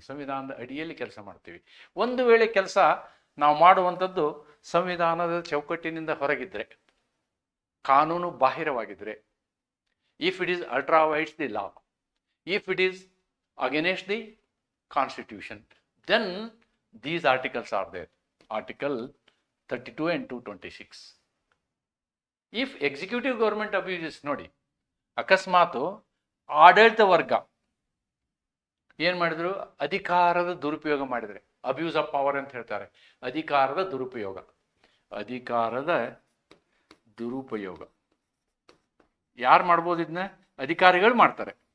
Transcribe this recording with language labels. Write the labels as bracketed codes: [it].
[kn] ಸಂವಿಧಾನದ ಅಡಿಯಲ್ಲಿ ಕೆಲಸ ಮಾಡ್ತೀವಿ. ಒಂದು ವೇಳೆ ಕೆಲಸ ನಾವು ಮಾಡುವಂಥದ್ದು ಸಂವಿಧಾನದ ಚೌಕಟ್ಟಿನಿಂದ ಹೊರಗಿದ್ರೆ, ಕಾನೂನು ಬಾಹಿರವಾಗಿದ್ರೆ, [en] If it is ultra vires the law, If it is against the constitution, then these articles are there, article 32 and 226. If executive government abuses, [kn] ನೋಡಿ ಅಕಸ್ಮಾತ್ ಆಡಳಿತ ವರ್ಗ ಏನ್ ಮಾಡಿದ್ರು, ಅಧಿಕಾರದ ದುರುಪಯೋಗ ಮಾಡಿದ್ರೆ, ಅಬ್ಯೂಸ್ ಆಫ್ ಪವರ್ ಅಂತ ಹೇಳ್ತಾರೆ, ಅಧಿಕಾರದ ದುರುಪಯೋಗ, ಅಧಿಕಾರದ ದುರುಪಯೋಗ ಯಾರು ಮಾಡ್ಬೋದು, ಇದನ್ನ ಅಧಿಕಾರಿಗಳು ಮಾಡ್ತಾರೆ.